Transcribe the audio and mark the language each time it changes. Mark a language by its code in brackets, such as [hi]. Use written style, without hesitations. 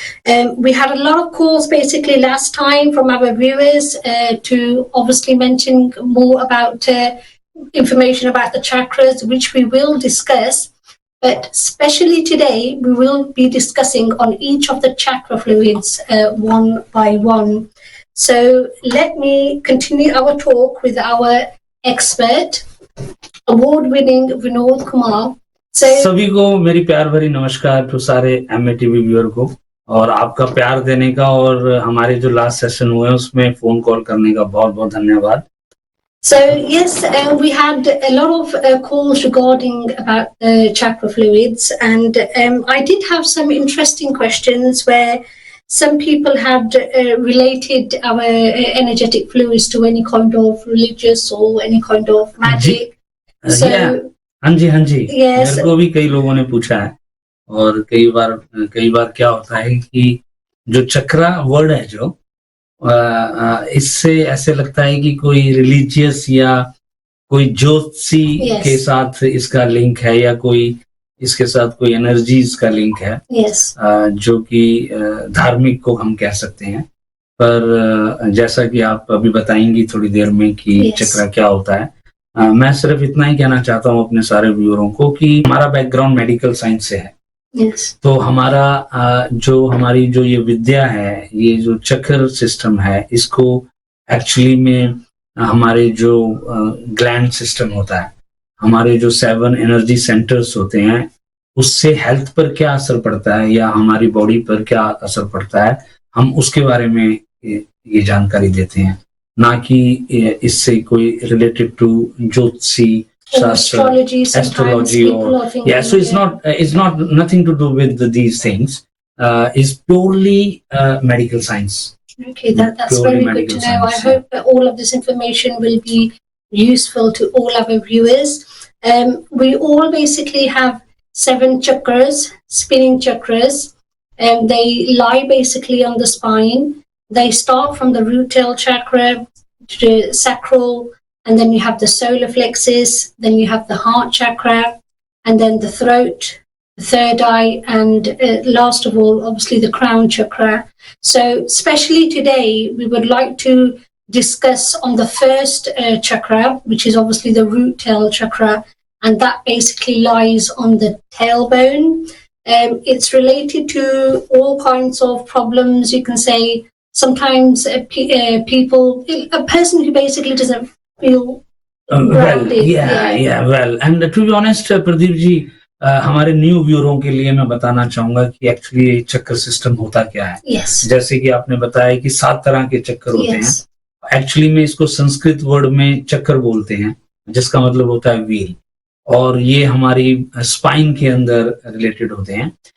[en] We had a lot of calls basically last time from our viewers to obviously mention more about information about the chakras, which we will discuss. But especially today, we will be discussing on each of the chakra fluids one by one. So let me continue our talk with our expert, award-winning Vinod Kumar. [hi] सभी को मेरी प्यार भरी नमस्कार to सारे MATV viewer को, और आपका प्यार देने का और हमारे जो लास्ट सेशन हुए उसमें फोन कॉल करने का बहुत बहुत धन्यवाद. [en] So yes, we had a lot of calls regarding about the chakra fluids, and I did have some interesting questions where some people had related our energetic fluids to any kind of religious or any kind of magic. So [hi] हाँ जी [en] yes, [hi] मेरे को भी कई लोगों ने पूछा है, और कई बार क्या होता है कि जो चक्रा वर्ड है जो इससे ऐसे लगता है कि कोई रिलीजियस या कोई ज्योतिषी के साथ इसका लिंक है, या कोई इसके साथ कोई एनर्जीज का लिंक है, जो कि धार्मिक को हम कह सकते हैं. पर जैसा कि आप अभी बताएंगी थोड़ी देर में कि चक्रा क्या होता है, मैं सिर्फ इतना ही कहना चाहता हूँ अपने सारे व्यूअरों को कि हमारा बैकग्राउंड मेडिकल साइंस से है. तो हमारी जो ये विद्या है, ये जो चक्र सिस्टम है, इसको एक्चुअली में हमारे जो ग्लैंड सिस्टम होता है, हमारे जो 7 एनर्जी सेंटर्स होते हैं, उससे हेल्थ पर क्या असर पड़ता है या हमारी बॉडी पर क्या असर पड़ता है, हम उसके बारे में ये जानकारी देते हैं, ना कि इससे कोई रिलेटेड टू ज्योतिषी, [en] astrology, or so it's not nothing to do with these things. It's purely medical science. Okay, that's very good to know. I hope that all of this information will be useful to all our viewers. We all basically have 7 chakras, spinning chakras, and they lie basically on the spine. They start from the root tail chakra to the sacral, and then you have the solar plexus, then you have the heart chakra, and then the throat, the third eye, and last of all, obviously the crown chakra. So especially today, we would like to discuss on the first chakra, which is obviously the root tail chakra, and that basically lies on the tailbone. It's related to all kinds of problems. You can say sometimes a person who basically doesn't feel grounded. Well, and to be honest, [hi] Pradeep जी, हमारे new व्यूअरों के लिए मैं बताना चाहूंगा कि actually चक्र system होता क्या है. जैसे कि आपने बताया कि 7 तरह के चक्र होते हैं. एक्चुअली में इसको संस्कृत वर्ड में चक्र बोलते हैं, जिसका मतलब होता है व्हील, और ये हमारी स्पाइन के अंदर रिलेटेड होते हैं.